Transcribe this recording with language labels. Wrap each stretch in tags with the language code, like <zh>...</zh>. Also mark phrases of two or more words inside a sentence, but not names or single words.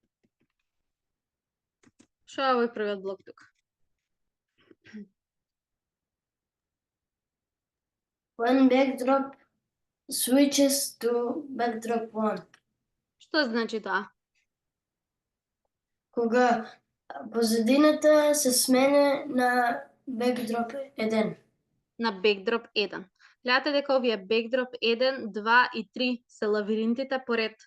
<mk>Што е овој првиот блок тука?</mk> <en>When backdrop switches to backdrop 1.</en> <mk>Што значи тоа? Кога позадината се смене на backdrop 1. На backdrop 1. Гледате дека овие backdrop 1, 2 и 3 се лавиринтите по ред.</mk>